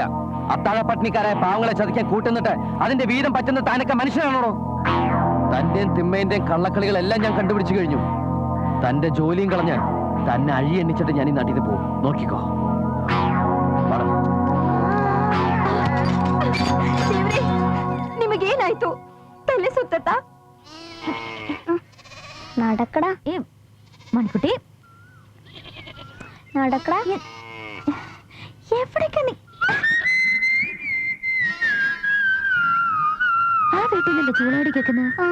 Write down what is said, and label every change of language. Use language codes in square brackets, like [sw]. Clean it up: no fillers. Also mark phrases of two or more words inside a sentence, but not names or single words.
[ml] അത്താഴ പട്ടിണിക്കാരായ പാവങ്ങളെ ചതിക്കാൻ കൂട്ടുന്നിട്ട് അതിന്റെ വീതം പറ്റുന്ന താനൊക്കെ മനുഷ്യനാണോ? തന്റെയും തിമ്മേന്റെയും കള്ളക്കളികളെല്ലാം ഞാൻ കണ്ടുപിടിച്ചു കഴിഞ്ഞു. തന്റെ ജോലിയും കളഞ്ഞ് തന്നെ അഴി എണ്ണിച്ചിട്ട് ഞാൻ ഈ നാട്ടിൽ നിന്ന് പോകും. നോക്കിക്കോ. [kn] ನಿಮಗೇನಾಯ್ತು? ತಲೆ ಸುತ್ತಾ? [ml] നടക്കടാ. മൺകുട്ടി നടക്കടാ. എവിടേക്കാ നീ? ആ വീട്ടിലല്ലേ ചൂളോടി കേൾക്കുന്നത്?